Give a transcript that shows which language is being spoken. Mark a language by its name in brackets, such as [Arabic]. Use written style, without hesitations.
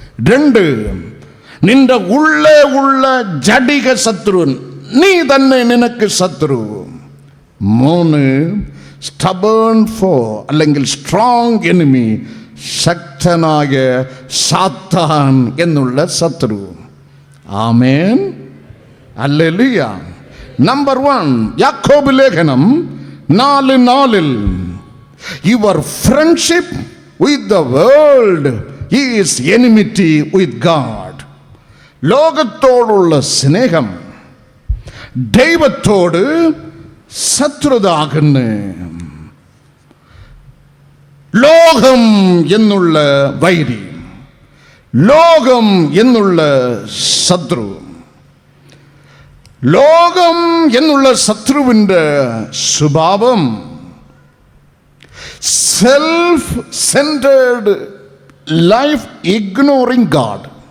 [Malayalam] 2, നിന്റെ ഉള്ളേ ഉള്ള ജഡിക ശത്രു, നീ തന്നെ നിനക്ക് ശത്രു. 3, [English] stubborn foe, [Malayalam] അല്ലെങ്കിൽ [English] strong enemy, [Malayalam] ശക്തനായ സാത്താൻ എന്നുള്ള ശത്രു. ആമേൻ, ഹല്ലേലൂയ. നമ്പർ 1, യാക്കോബ് ലേഖനം 4:4, [English] Your friendship with the world is enmity with God. [Malayalam] ലോകത്തോടുള്ള സ്നേഹം ദൈവത്തോട് ശത്രുത ആകുന്നു. ലോകം എന്നുള്ള വൈരി, ലോകം എന്നുള്ള ശത്രു, ലോകം എന്നുള്ള ശത്രുവിൻ്റെ സ്വഭാവം [English] Self centred life, ignoring God.